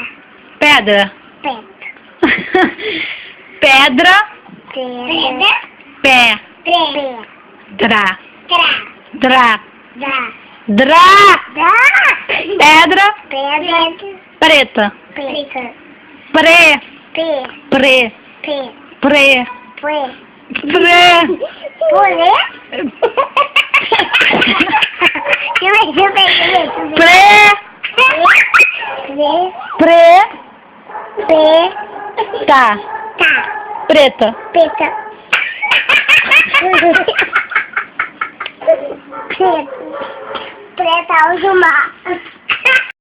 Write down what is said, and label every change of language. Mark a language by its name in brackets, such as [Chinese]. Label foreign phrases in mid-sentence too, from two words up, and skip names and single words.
[Portuguese] Pedra. Pé. Pedra. Pedra. Pé. Pé. Dra. Tra. Dra. Da. Dra. Da. Pedra. Pedra. Preta. Preta. Pre. Pé. Pre. Pé. Pre. Pé. Pre. Pulê? Deixa eu ver. Pre. Pre. P. Tá. Tá. Preta. Preta. Preta. Preta, o mar.